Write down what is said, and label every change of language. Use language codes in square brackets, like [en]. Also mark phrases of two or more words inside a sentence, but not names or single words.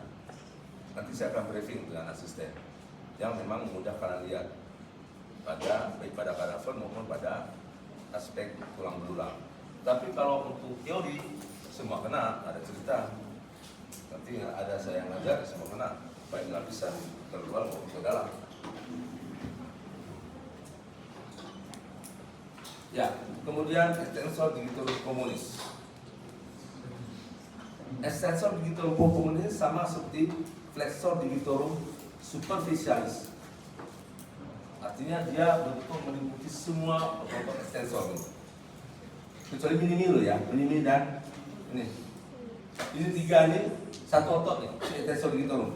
[id] Nanti saya akan briefing dengan asisten yang memang mudah kalian lihat pada baik pada kadaver maupun pada aspek tulang belulang. Tapi kalau untuk teori semua kena, ada cerita. Nanti ada saya yang ngajar semua kena, baik lapisan terluar maupun ke dalam. Ya, kemudian [la] extensor digitorum communis. Extensor digitorum communis [id] sama seperti [la] flexor digitorum superficialis. [id] Artinya dia betul meliputi semua otot extensor ini. Kecuali minimi loh ya, minimi dan ini. Ini tiga ini satu otot nih, [la] extensor digitorum.